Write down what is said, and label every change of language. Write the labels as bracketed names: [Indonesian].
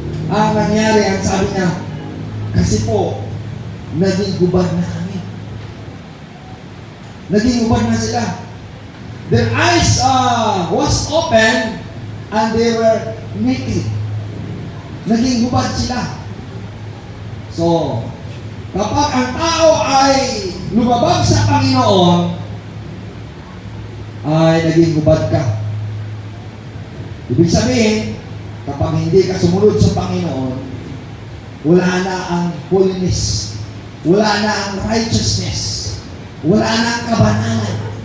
[Filipino] Ang nangyari, ang sabi niya, kasi po, naging gubad na kami. Naging gubad na sila. [English] Their eyes was open and they were naked. [Filipino] Naging hubad sila. So, kapag ang tao ay lumabag sa Panginoon, ay naging hubad ka. Ibig sabihin, kapag hindi ka sumunod sa Panginoon, wala na ang holiness, wala na ang righteousness, wala na ang kabanalan.